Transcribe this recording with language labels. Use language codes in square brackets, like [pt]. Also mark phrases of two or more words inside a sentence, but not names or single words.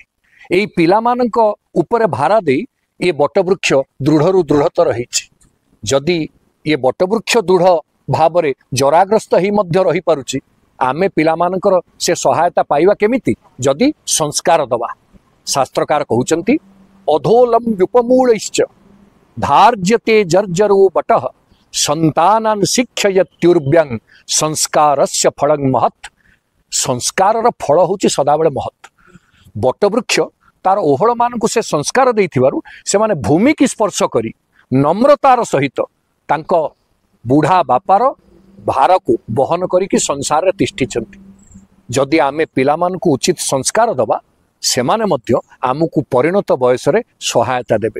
[or] ଏଇ ପିଲା ମାନଙ୍କ ଉପରେ ଭାରା ଦେ ଏ ବଟ ବୃକ୍ଷ ଦୃଢ଼ ଦୃଢ଼ତର ରହିଛି। ଯଦି ଏ ବଟ ବୃକ୍ଷ ଦୃଢ଼ ଭାବରେ ଜରାଗ୍ରସ୍ତ ହି ମଧ୍ୟ ରହି ପାରୁଛି ଆମେ ପିଲା ମାନଙ୍କର ସେ ସହାୟତା ପାଇବା କେମିତି ଯଦି ସଂସ୍କାର ଦବା। ଶାସ୍ତ୍ରକାର କହୁଛନ୍ତି [sa] अधोलम व्युपमूलैश्च धार्यते जर्जरो बटः संतानान शिक्षयत्युर्व्यं संस्कारस्य फलं महत्। [or] ସଂସ୍କାରର ଫଳ ହେଉଛି ସଦାବେଳେ ମହତ୍। ବଟ ବୃକ୍ଷ ତାର ଓହଳ ମାନଙ୍କୁ ସେ ସଂସ୍କାର ଦେଇଥିବାରୁ ସେ ମାନେ ଭୂମି କି ସ୍ପର୍ଶ କରି ନମ୍ରତାର ସହିତ ତାଙ୍କ ବୁଢ଼ା ବାପାର ଭାର କୁ ବହନ କରିକି ସଂସାର ରେ ତିଷ୍ଠିଛନ୍ତି। ଯଦି ଆମେ ପିଲା ମାନଙ୍କୁ ଉଚିତ ସଂସ୍କାର ଦବା ସେମାନେ ମଧ୍ୟ ଆମକୁ ପରିଣତ ବୟସ ରେ ସହାୟତା ଦେବେ।